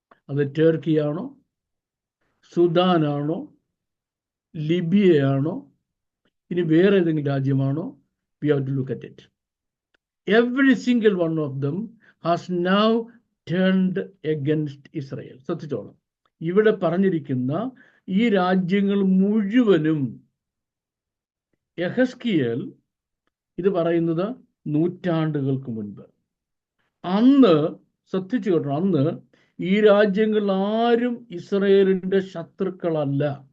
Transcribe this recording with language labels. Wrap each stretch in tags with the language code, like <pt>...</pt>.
<ml>അത് ടർക്കിയാണോ, സുഡാനാണോ, ലിബിയയാണോ, ഇനി വേറെ ഏതെങ്കിലും രാജ്യമാണോ?</ml> <en>We have to look at it. Every single one of them has now turned against Israel.</en> <ml>ശ്രദ്ധിച്ചോളാം, ഇവിടെ പറഞ്ഞിരിക്കുന്ന ഈ രാജ്യങ്ങൾ മുഴുവനും യെഹെസ്കേൽ ഇത് പറയുന്നത് നൂറ്റാണ്ടുകൾക്ക് മുൻപ്. അന്ന് ശ്രദ്ധിച്ചു കേട്ടോ, അന്ന് ഈ രാജ്യങ്ങൾ ആരും ഇസ്രായേലിന്റെ ശത്രുക്കളല്ല.</ml>